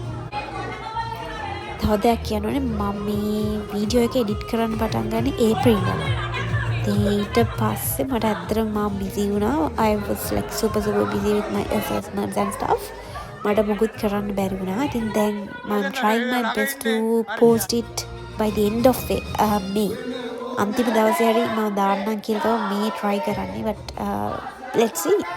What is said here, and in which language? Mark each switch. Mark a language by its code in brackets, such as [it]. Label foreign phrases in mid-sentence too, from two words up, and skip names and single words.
[si] තව දෙයක් කියන්න ඕනේ, මම මේ වීඩියෝ එක එඩිට් කරන්න පටන් ගන්නේ ඒප්‍රිල් වල. ඊට පස්සේ මට ඇත්තටම මම බිසි වුණා. [en] I was like super busy with my assessments and stuff. [si] මට මොකුත් කරන්න බැරි වුණා. ඉතින් දැන් [en] I'm trying my best to post it by the end of May. [si] අන්තිම දවසේ හරි මම දාන්නම් කියලා තමයි මේ try කරන්නේ. [en] But let's see.